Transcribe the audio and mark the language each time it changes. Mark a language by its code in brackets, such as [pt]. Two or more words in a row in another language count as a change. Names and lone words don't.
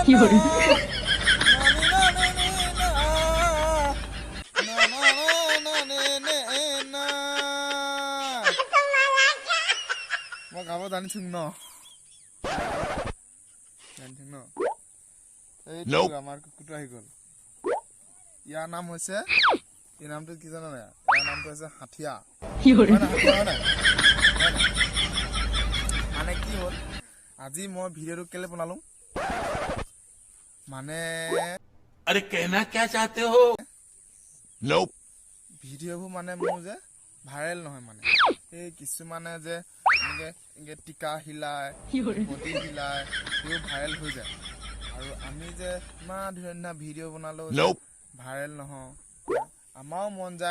[as] মই গাব জানিছো ন জানিছো ন এইটো আমাৰ কুকুৰটো আহি গ'ল ইয়াৰ নাম হৈছে এই নামটো কি জানা নাই ইয়াৰ নামটো হৈছে হাথিয়া মানে কি হ'ল আজি মই ভিডিঅ'টো কেলে বনালো মানে [hi] अरे कहना क्या चाहते हो nope [as] ভিডিঅ'বোৰ মানে মোৰ যে ভাইৰেল নহয় মানে এই কিছুমানে যে এনেকে টিকা হিলাই বডি হিলাই এইবোৰ ভাইৰেল হৈ যায় আৰু আমি যে ইমান ধুনীয়া ভিডিঅ' বনালো ভাইৰেল নহয় আমাৰো মন যায়